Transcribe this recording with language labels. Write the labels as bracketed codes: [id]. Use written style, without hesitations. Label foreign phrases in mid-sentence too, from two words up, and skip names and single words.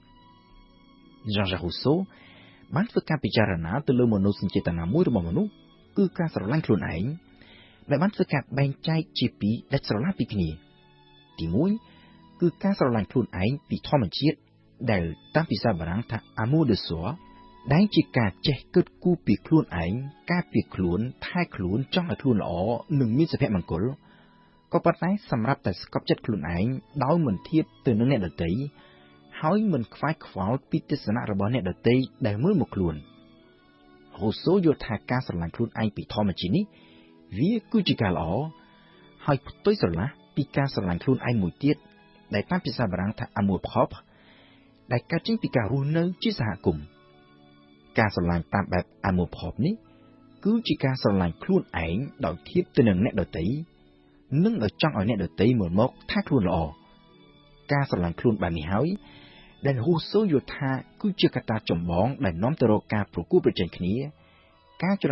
[km] Jean-Jacques Rousseau បានធ្វើការពិចារណាទៅលើមនោសញ្ចេតនាមួយរបស់មនុស្សគឺការស្រឡាញ់ខ្លួនឯងដែលបានធ្វើការបែងចែកជាពីរដាច់ស្រឡះពីគ្នាទី 1គឺការស្រឡាញ់ខ្លួនឯងពីធម្មជាតិដែលតាមភាសាបារាំងថា [fr] amour de soi [km] ដែលជាការចេះគិតគូរពីខ្លួនឯងការពារខ្លួនថែខ្លួនចង់ឲ្យខ្លួនល្អនិងមានសុភមង្គលក៏ប៉ុន្តែសម្រាប់តែស្កប់ចិត្តខ្លួនឯងដោយមិនធៀបទៅនឹងអ្នកដទៃហើយមិនខ្វាយខ្វល់ពីទស្សនៈរបស់អ្នកដទៃដែលមើលមកខ្លួន Rousseau យល់ថាការស្រឡាញ់ខ្លួនឯងពីធម្មជាតិនេះវាគឺជាការល្អហើយផ្ទុយស្រឡះពីការស្រឡាញ់ខ្លួនឯងមួយទៀតដែលតាមភាសាបារាំងថា [fr] amour propre [km] ដែលកើតចេញពីការរស់នៅជាសហ គមន៍ការស្រឡាញ់តាមបែប [fr] amour propre [km] នេះគឺជាការស្រឡាញ់ខ្លួនឯងដោយធៀបទៅនឹងអ្នកដទៃនិងដោយចង់ឲ្យអ្នកដទៃមើលមកថាខ្លួន ល្អការស្រឡាញ់ខ្លួនបែបនេះហើយដែល Rousseau យល់ថាគឺជាកត្តាចម្បងដែលនាំទៅរកការប្រកួតប្រជែងគ្នាការច្រ